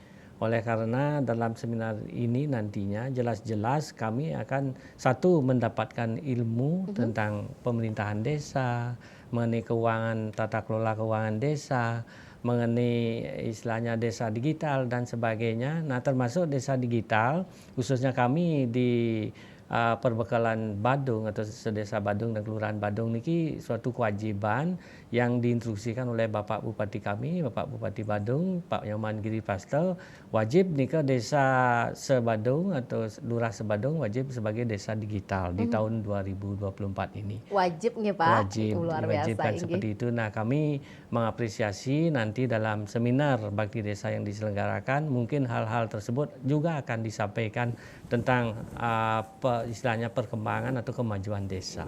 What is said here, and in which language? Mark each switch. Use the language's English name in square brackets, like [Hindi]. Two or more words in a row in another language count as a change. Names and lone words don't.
[Indonesian] Oleh karena dalam seminar ini nantinya jelas-jelas kami akan mendapatkan ilmu tentang pemerintahan desa, mengenai keuangan, tata kelola keuangan desa, mengenai istilahnya desa digital dan sebagainya. Nah, termasuk desa digital, khususnya kami di Perbekalan Badung atau Sedesa Badung dan Kelurahan Badung niki suatu kewajiban yang diinstruksikan oleh Bapak Bupati kami, Bapak Bupati Badung, Pak Nyoman Giri Pastel, wajib nika desa Sebadung atau Lurah Sebadung wajib sebagai desa digital di tahun 2024 ini. Wajib nih Pak, wajib, luar biasa. Wajibkan seperti itu. Nah, kami mengapresiasi nanti dalam seminar Bakti Desa yang diselenggarakan, mungkin hal-hal tersebut juga akan disampaikan tentang istilahnya perkembangan atau kemajuan desa.